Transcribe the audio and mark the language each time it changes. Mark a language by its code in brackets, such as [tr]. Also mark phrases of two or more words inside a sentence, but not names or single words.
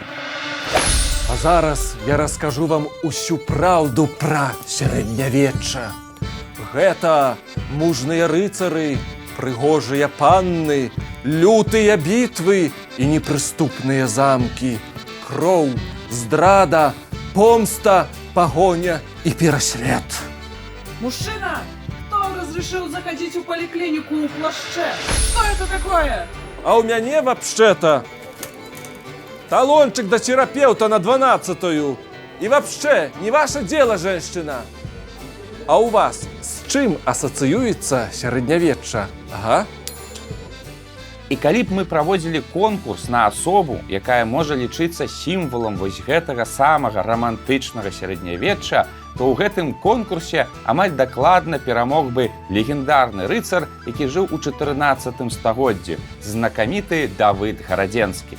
[be] А зараз я раскажу вам усю праўду пра сярэднявечча. Гэта мужныя рыцары, прыгожыя панны, лютыя бітвы і непрыступныя замкі, кроў, здрада, помста, [ru] погоня и переслед. Мужчина, кто разрешил заходить в поликлинику в плаще? Что это такое? А у меня вообще-то талончик до терапевта на 12-ю. И вообще, не ваше дело, женщина. [be] А у вас с чым ассоциюется сярэднявечча? Ага. І калі б мы праводзілі конкурс на асобу, якая можа лічыцца сімвалам вось гэтага самага рамантычнага сярэднявечча, то ў гэтым конкурсе амаль дакладна перамог бы легендарны рыцар, які жыў у 14 стагоддзі, знакаміты Давыд Гарадзенскі.